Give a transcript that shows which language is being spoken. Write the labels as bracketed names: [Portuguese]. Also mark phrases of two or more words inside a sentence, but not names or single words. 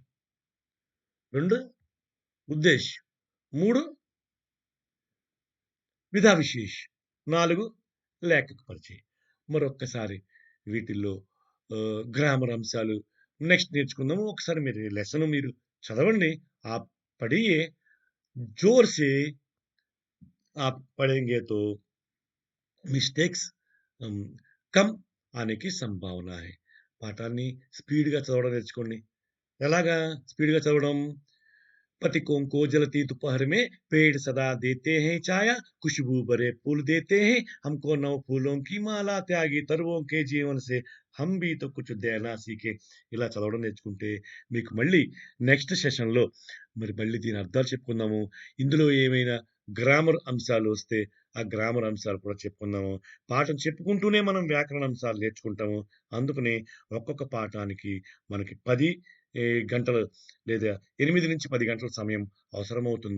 [Telugu] 2 ఉద్దేశ్యం. [Hindi] 3 विधा विशेष. [Telugu] 4 లేఖక పరిచయం. మరొక్కసారి వీటిల్లో గ్రామర్ అంశాలు నెక్స్ట్ నేర్చుకుందాము. ఒకసారి మీరు ఈ లెసన్ మీరు చదవండి. [Hindi] आप पढ़िए, जोर से आप पढ़ेंगे तो मिस्टेक्स कम आने की संभावना है. [Telugu] పాఠాన్ని స్పీడ్‌గా చదవడం నేర్చుకోండి. ఎలాగా స్పీడ్‌గా చదవడం? [Hindi] पथिकों को जलती दोपहर में पेड़ सदा देते हैं छाया, खुशबू भरे फूल देते हैं हमको नौ फूलों की माला, त्यागी तरुओं के जीवन से हम भी तो कुछ देना सीखे. [Telugu] ఇలా చదవడం నేర్చుకుంటే మీకు మళ్ళీ నెక్స్ట్ సెషన్‌లో మరి మళ్ళీ దీని అర్థాలు చెప్పుకుందాము. ఇందులో ఏమైనా గ్రామర్ అంశాలు వస్తే ఆ గ్రామర్ అంశాలు కూడా చెప్పుకుందాము. పాఠం చెప్పుకుంటూనే మనం వ్యాకరణ అంశాలు నేర్చుకుంటాము. అందుకనే ఒక్కొక్క పాఠానికి మనకి 10 గంటలు లేదా 8-10 గంటల సమయం అవసరమవుతుంది.